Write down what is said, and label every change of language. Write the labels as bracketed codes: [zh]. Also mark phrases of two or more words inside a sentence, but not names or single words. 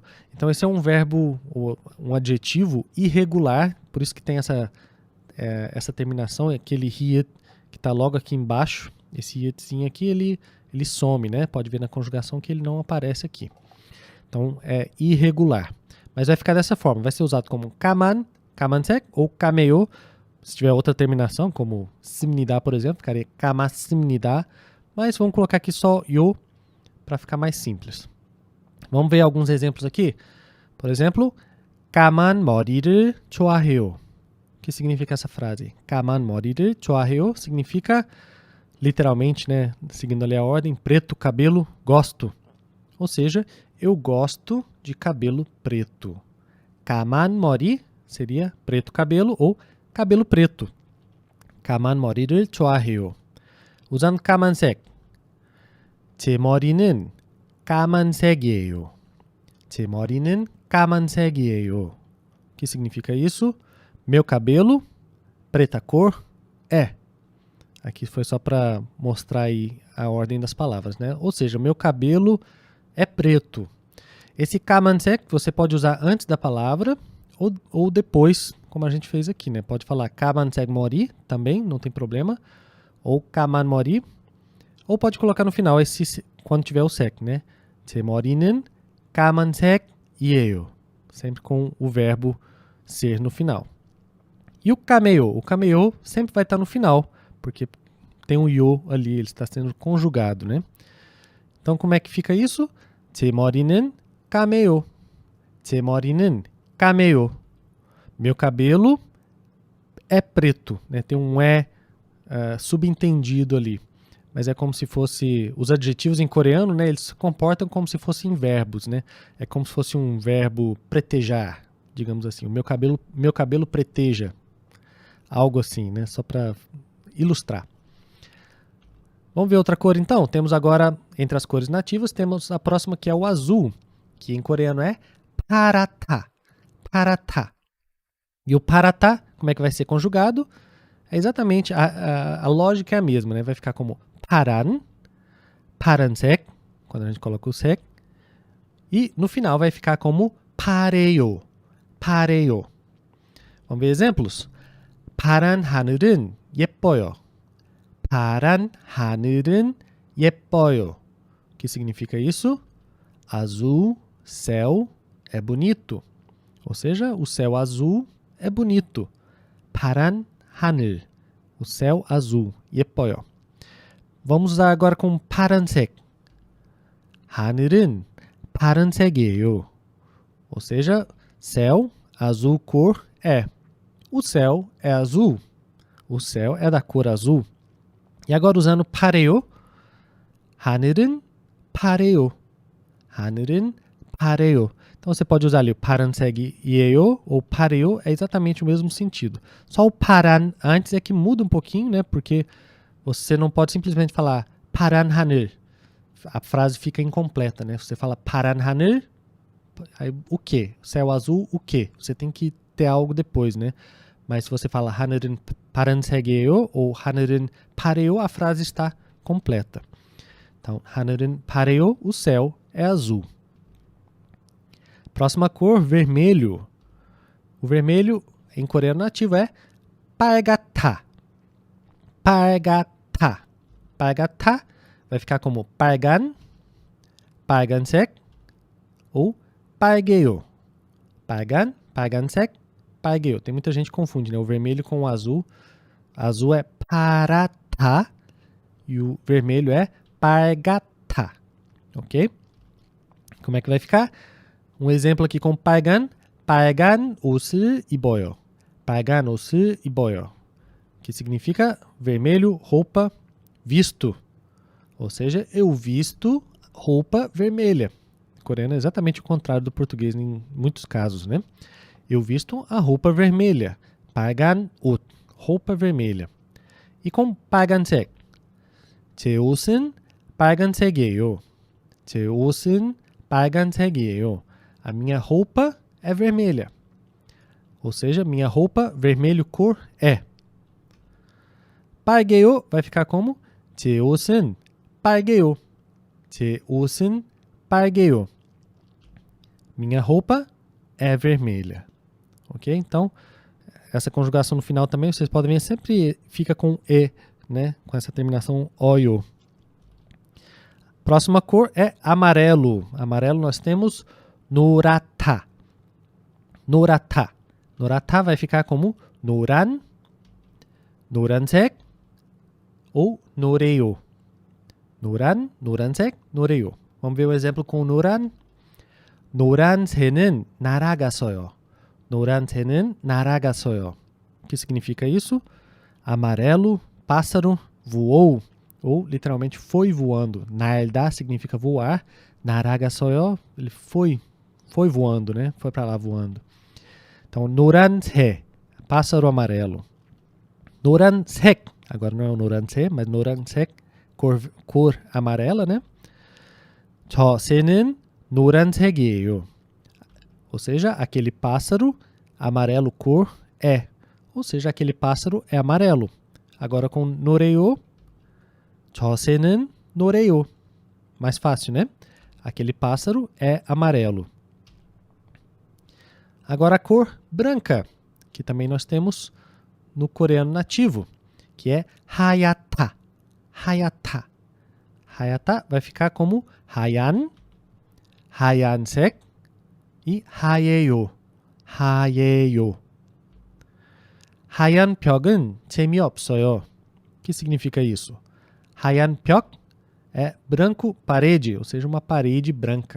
[pt] Então esse é um verbo, um adjetivo irregular, por isso que tem essa terminação, aquele hiet que está logo aqui embaixo, esse hietzinho aqui, ele some, né? Pode ver na conjugação que ele não aparece aqui. Então é irregular. Mas vai ficar dessa forma, vai ser usado como [ko] 까만, 까만색 [pt] ou 까매요. Se tiver outra terminação, como 씁니다, por exemplo, ficaria 까맣습니다. Mas vamos colocar aqui só yo para ficar mais simples. Vamos ver alguns exemplos aqui. Por exemplo, [ko] 까만 머리를 좋아해요. [pt] O que significa essa frase? [ko] 까만 머리를 좋아해요 [pt] significa, literalmente, né, seguindo ali a ordem, preto, cabelo, gosto. Ou seja, eu gosto de cabelo preto. [ko] 까만 머리 [pt] seria preto cabelo ou cabelo preto. [ko] 까만 머리를 좋아해요. 우선 까만색. 제 머리는 까만색이에요. 제 머리는 까만색이에요. [pt] O que significa isso? Meu cabelo, preta cor, é. Aqui foi só para mostrar aí a ordem das palavras, né? Ou seja, meu cabelo é preto. Esse 까만색 você pode usar antes da palavra ou depois, como a gente fez aqui, né? Pode falar [ko] 까만색 머리 [pt] também, não tem problema. Ou [ko] 까만 머리. [pt] Ou pode colocar no final, quando tiver o sec, né? [ko] 제 머리는 까만색이에요. [pt] Sempre com o verbo ser no final. E o cameo? O cameo sempre vai estar no final, porque tem um yo ali, ele está sendo conjugado, né? Então, como é que fica isso? [ko] 제 머리는 cameo. 제 머리는 cameo. [pt] Meu cabelo é preto, né? Tem um subentendido ali. Mas é como se fosse... Os adjetivos em coreano, né? Eles se comportam como se fossem verbos, né? É como se fosse um verbo pretejar, digamos assim. O meu cabelo preteja. Algo assim, né? Só para ilustrar. Vamos ver outra cor, então? Temos agora, entre as cores nativas, temos a próxima que é o azul, que em coreano é 파랗다. [ko] 파랗다. [pt] E o 파랗다, como é que vai ser conjugado? É exatamente, a lógica é a mesma, né? Vai ficar como [ko] 파란, 파란색, [pt] quando a gente coloca o sec. E no final vai ficar como [ko] 파래요, 파래요. [pt] Vamos ver exemplos? [ko] 파란 하늘은 예뻐요. 파란 하늘은 예뻐요. [pt] O que significa isso? Azul, céu, é bonito. Ou seja, o céu azul é bonito. [ko] 파란 하늘, [pt] o céu azul, 예뻐요. Vamos usar agora com 파란색. [ko] 하늘은 파란색이에요. [pt] Ou seja, céu, azul, cor, é. O céu é azul. O céu é da cor azul. E agora usando 파래요. [ko] 하늘은 파래요. 하늘은 파래요. [pt] Então você pode usar ali o 파란색이에요 ou 파래요, é exatamente o mesmo sentido. Só o 파란 antes é que muda um pouquinho, né? Porque você não pode simplesmente falar [ko] 파란 하늘. [pt] A frase fica incompleta, né? Você fala [ko] 파란 하늘, [pt] aí o quê? Céu azul, o quê? Você tem que ter algo depois, né? Mas se você fala [ko] 하늘은 파란색이에요 [pt] ou [ko] 하늘은 파래요, [pt] a frase está completa. Então, [ko] 하늘은 파래요, [pt] o céu é azul. Próxima cor, vermelho. O vermelho, em coreano nativo, é 빨갛다. [ko] 빨갛다. 빨갛다 [pt] vai ficar como [ko] 빨간, 빨간색 ou 빨개요. 빨간, 빨간색, 빨개요. [pt] Tem muita gente que confunde, né? O vermelho com o azul. Azul é 파랗다 e o vermelho é 빨갛다. Ok? Como é que vai ficar? Um exemplo aqui com [ko] 빨간, 빨간 옷을 입어요. 빨간 옷을 입어요. [pt] Que significa vermelho, roupa, visto. Ou seja, eu visto roupa vermelha. Em coreano é exatamente o contrário do português em muitos casos, né? Eu visto a roupa vermelha. [ko] 빨간 옷, [pt] roupa vermelha. E com 빨간색. [ko] 제 옷은 빨간색이에요. 제 옷은 빨간색이에요. [pt] A minha roupa é vermelha. Ou seja, minha roupa, vermelho, cor, é. 빨개요 vai ficar como? [ko] 제 옷은 빨개요. 제 옷은 빨개요. [pt] Minha roupa é vermelha. Ok? Então, essa conjugação no final também, vocês podem ver, sempre fica com E, né? Com essa terminação OIO. Próxima cor é amarelo. Amarelo nós temos [ko] 노랗다. 노랗다. [pt] 노랗다 vai ficar como [ko] 노란, 노란색 [pt] ou 노래요. [ko] 노란, 노란색, 노래요. [pt] Vamos ver o exemplo com 노란. [ko] 노란 새는 날아갔어요. 노란 새는 날아갔어요. [pt] O que significa isso? Amarelo, pássaro, voou. Ou literalmente foi voando. 날다 significa voar. 날아갔어요, ele foi voando, né? Foi para lá voando. Então, noranse, pássaro amarelo. Noransek, agora não é o noranse, mas noransek, cor amarela, né? [ko] 저 새는 노란색이에요. [pt] Ou seja, aquele pássaro amarelo cor é. Ou seja, aquele pássaro é amarelo. Agora com 노래요, [ko] 저 새는 노래요. [pt] Mais fácil, né? Aquele pássaro é amarelo. Agora a cor branca, que também nós temos no coreano nativo, que é 하얗다. [ko] 하얗다. 하얗다 [pt] vai ficar como [ko] 하얀, 하얀색 e 하얘요. 하얘요. 하얀 벽은 재미없어요. [pt] O que significa isso? [ko] 하얀 벽 [pt] é branco parede, ou seja, uma parede branca.